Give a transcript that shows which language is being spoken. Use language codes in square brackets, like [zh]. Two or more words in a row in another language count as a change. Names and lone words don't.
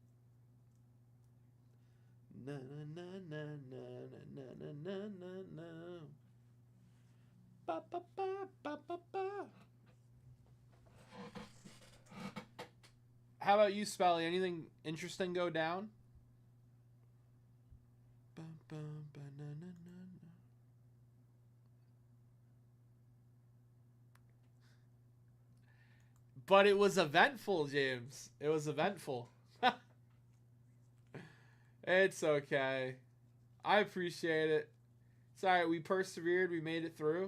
[en] Na na na na na na na na na. Ba ba ba ba ba ba. How about you, Spelly? Anything interesting go down? Ba ba ba na na na na. But it was eventful, James. It was eventful. It's okay. I appreciate it. It's alright. We persevered. We made it through.